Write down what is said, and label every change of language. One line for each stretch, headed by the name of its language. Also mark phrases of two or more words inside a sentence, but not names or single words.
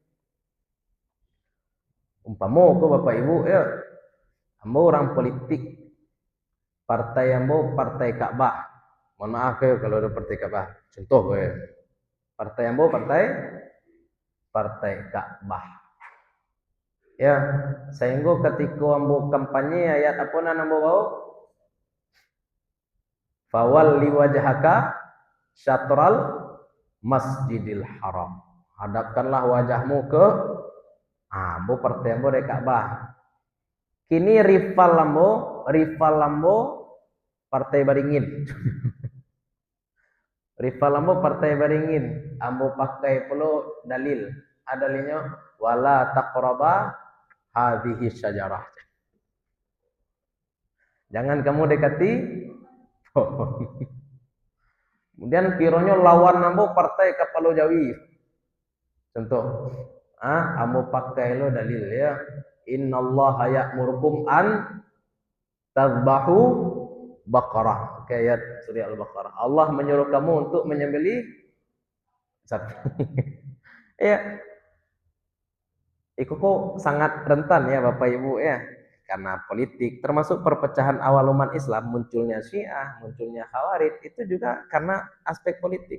Minangkabau: Umpama ko Bapak Ibu ya, ambo orang politik, partai ambo partai Ka'bah.
Indonesian: Mohon maaf ya kalau ada partai Ka'bah. Contoh ya. Partai ambo partai Ka'bah. Ya, sehingga ketika ambo kampanye ayat apa nan ambo bawa?
Arabic: فول وجهك شطر المسجد الحرام.
Indonesian: Hadapkanlah wajahmu ke ambo partai ambo dari Ka'bah. Kini rival lambo partai Baringin. Rival ambo partai Baringin, ambo pakai pula dalil.
Arabic: Dalilnya ولا تقربا هذه الشجرة.
Indonesian: Jangan kamu dekati pohon. Kemudian pironya lawan ambo partai Kapalo Jawi. Contoh, ambo pakai lo dalil ya.
Arabic: إن الله يأمركم أن تذبحوا بقرة.
Indonesian: Ayat surah Al-Baqarah. Allah menyuruh kamu untuk menyembelih sapi. Ya. Itu kok sangat rentan ya Bapak Ibu ya. Karena politik, termasuk perpecahan awal umat Islam, munculnya Syiah, munculnya Khawarij, itu juga karena aspek politik.